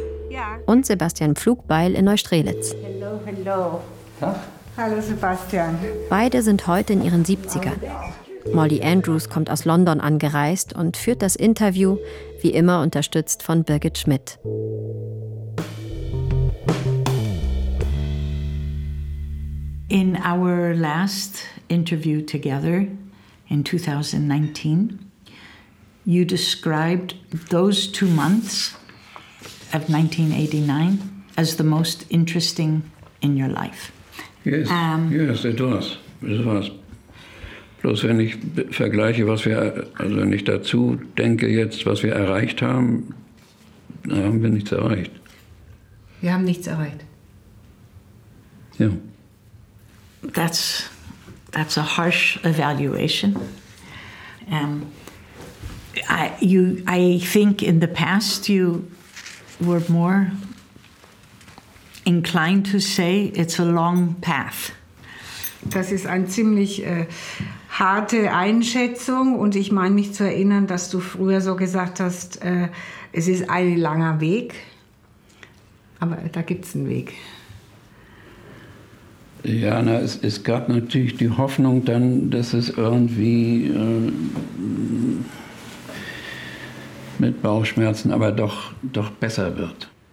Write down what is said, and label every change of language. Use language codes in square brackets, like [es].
[de] Ja. Und Sebastian Pflugbeil in Neustrelitz. Hallo, hallo. Tag. Hallo Sebastian. Beide sind heute in ihren 70ern. Molly Andrews kommt aus London angereist und führt das Interview, wie immer unterstützt von Birgit Schmidt. [en] In our last interview together in 2019, you described those 2 months of 1989 as the most interesting in your life. Yes, it was. It was. [de] Bloß wenn ich vergleiche, was wir, also wenn ich dazu denke jetzt, was wir erreicht haben, dann haben wir nichts erreicht. Wir haben nichts erreicht. Ja. [en] That's a harsh evaluation. I think in the past you were more inclined to say it's a long path. [de] Das ist eine ziemlich harte Einschätzung und ich meine mich zu erinnern, dass du früher so gesagt hast, es ist ein langer Weg, aber da gibt es einen Weg. Ja, na, es gab natürlich die Hoffnung dann, dass es irgendwie mit Bauchschmerzen aber doch besser wird.